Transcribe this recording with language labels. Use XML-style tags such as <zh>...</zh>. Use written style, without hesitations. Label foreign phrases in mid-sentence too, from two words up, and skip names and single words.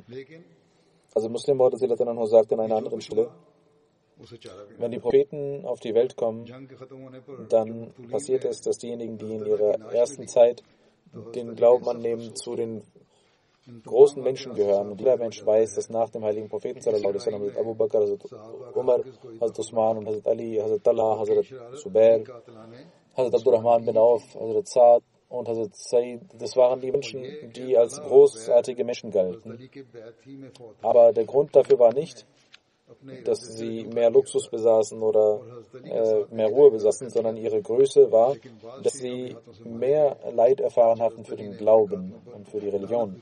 <de>Also Muslim Maud sagt an einer anderen Stelle, wenn die Propheten auf die Welt kommen, dann passiert es, dass diejenigen, die in ihrer ersten Zeit den Glauben annehmen, zu den großen Menschen gehören. Und jeder Mensch weiß, dass nach dem heiligen Propheten Hazrat Abu Bakr, Hazrat Umar, Hazrat Usman und Hazrat Ali, Hazrat Talha, Hazrat Zubair, Hazrat Abdurrahman bin Auf, Hazrat Saad und Hazrat Said, das waren die Menschen, die als großartige Menschen galten. Aber der Grund dafür war nicht, dass sie mehr Luxus besaßen oder mehr Ruhe besaßen, sondern ihre Größe war, dass sie mehr Leid erfahren hatten für den Glauben und für die Religion.</de>